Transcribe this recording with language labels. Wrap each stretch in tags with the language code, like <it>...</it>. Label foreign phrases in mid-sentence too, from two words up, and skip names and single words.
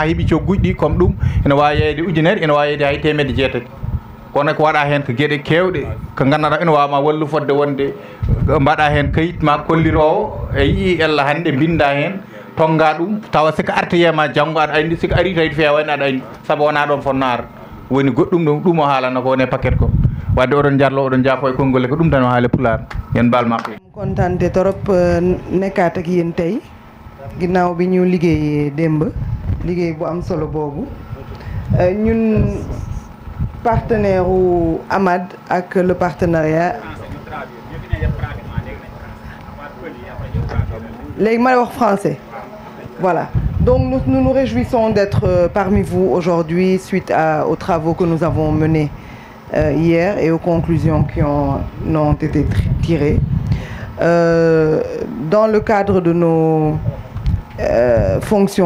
<ff>heeɓi cogguji ɗi comme ɗum ene wawi yeyde ujunere ene wawi yeyde hay 1.600 kono ko waɗa hen ko gueɗe kewɗe ko ganduɗa ene wawma wallu fodde wonde mbaɗa hen kayit ma kollirowo e yii ella hande binda hen tonga ɗum tawa siko arteyema janggo aɗa andi siko ari tawi fewani aɗa andi saabu wona ɗon fonnaro woni goɗɗum ɗum o haalanno ko woni paquet ko wadde oɗon jarlo oɗon jaafo e konngol ko ɗum tan o haale pular yen baal makko</ff> <wo>kontante torop nekkaat ak yéen tey ginnaaw bi ñu liggéeyee démb liggéey bu am solo boobu ñun partenaire u AMAD ak</wo> <fr>le partenariat</fr> <wo>léegi ma wax français</wo> <fr>voilà donc nous nous réjouissons d'être parmi vous aujourd'hui suite aux travaux que nous avons menés hier et aux conclusions qui ont été tirées dans le cadre de nos fonctions.</fr>